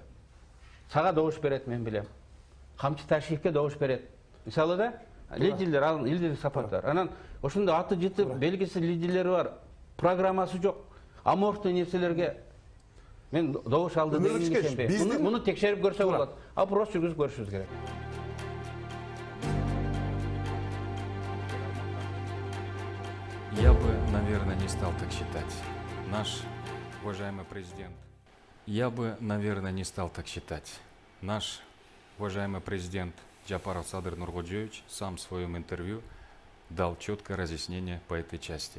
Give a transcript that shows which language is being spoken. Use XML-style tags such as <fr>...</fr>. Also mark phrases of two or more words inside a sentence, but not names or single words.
<ky>Сага добуш берет, мен билем. Камчы Ташиевке добуш берет. Мисалы да, лидерлер, ал лидерлик сапаттар. Анан ошондой аты жыты белгисиз лидерлери бар, программасы жок, аморфтуу нерселерге мен добуш алды деген ишенбейм. Муну текшерип көрсө болот. Опрос жүргүзүп көрүшүбүз керек.</ky> <ru>Я бы, наверное, не стал так считать. Наш уважаемый президент. Я бы, наверное, не стал так считать. Наш уважаемый президент Жапаров Садыр Нургоджевич сам в своем интервью дал четкое разъяснение по этой части.</ru>